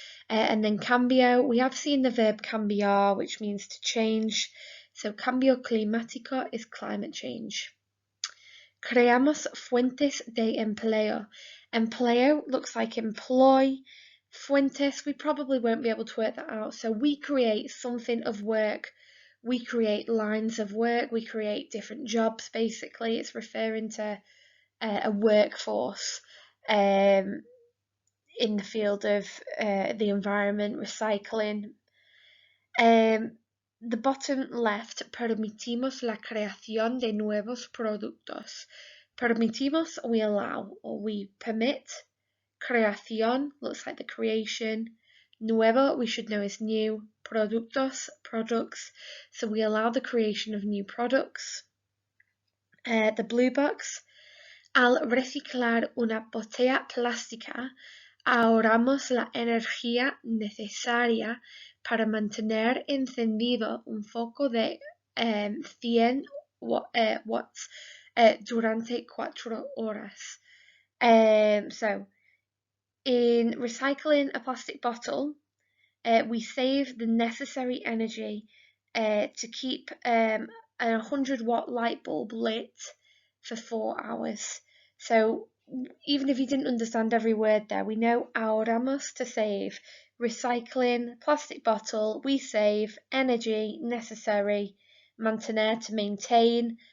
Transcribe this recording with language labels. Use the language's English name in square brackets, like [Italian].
[English] And then cambio, we have seen the verb cambiar, which means to change. So cambio climático is climate change. [Spanish] Creamos fuentes de empleo. [English] Empleo looks like employ. Fuentes, we probably won't be able to work that out. So we create something of work. We create lines of work. We create different jobs, basically. It's referring to a workforce in the field of the environment, recycling. The bottom left, [Spanish] permitimos la creación de nuevos productos. [English] Permitimos, we allow or we permit. Creación looks like the creation. Nuevo, we should know is new. Productos, products. So we allow the creation of new products. The blue box. [Spanish] Al reciclar una botella plástica, ahorramos la energía necesaria para mantener encendido un foco de 100 watts durante 4 horas. [English] So, in recycling a plastic bottle, we save the necessary energy to keep a 100-watt light bulb lit for 4 hours. So even if you didn't understand every word there, we know ahorramos to save, recycling, plastic bottle, we save, energy, necessary, mantener to maintain.